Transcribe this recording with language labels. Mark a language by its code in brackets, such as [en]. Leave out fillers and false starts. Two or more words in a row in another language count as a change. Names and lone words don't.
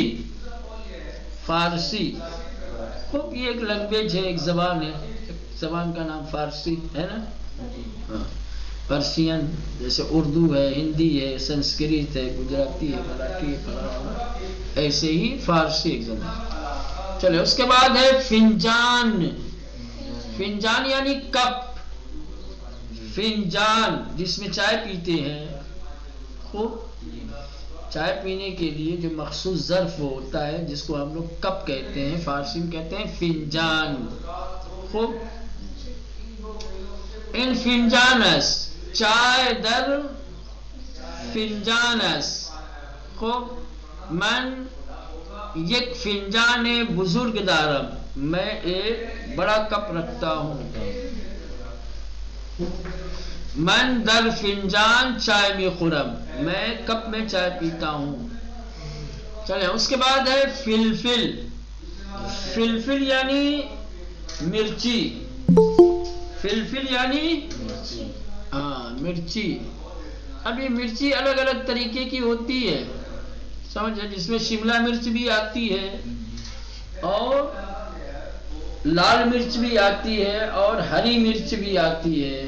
[ur] فارسی خوب یہ ایک لینگویج ہے، ایک زبان ہے. زبان کا نام فارسی ہے نا. پرشین جیسے اردو ہے، ہندی ہے، سنسکرت ہے، گجراتی ہے، مراٹھی ہے، ایسے ہی فارسی ایک زبان. چلے اس کے بعد ہے فنجان. فنجان یعنی کپ. فنجان جس میں چائے پیتے ہیں. خوب چائے پینے کے لیے جو مخصوص ظرف ہوتا ہے جس کو ہم لوگ کپ کہتے ہیں، فارسی میں کہتے ہیں فنجان. [fa] خوب ان فنجانس چائے در فنجانس. خوب من یک فنجان بزرگ دارم. [ur] میں ایک بڑا کپ رکھتا ہوں. [fa] من در فنجان چائے میں خورم. [ur] میں کپ میں چائے پیتا ہوں. چلیں اس کے بعد ہے فلفل. فلفل یعنی مرچی. فلفل یعنی مرچی. ابھی مرچی الگ الگ طریقے کی ہوتی ہے، سمجھ، جس میں شملہ مرچ بھی آتی ہے اور لال مرچ بھی آتی ہے اور ہری مرچ بھی آتی ہے.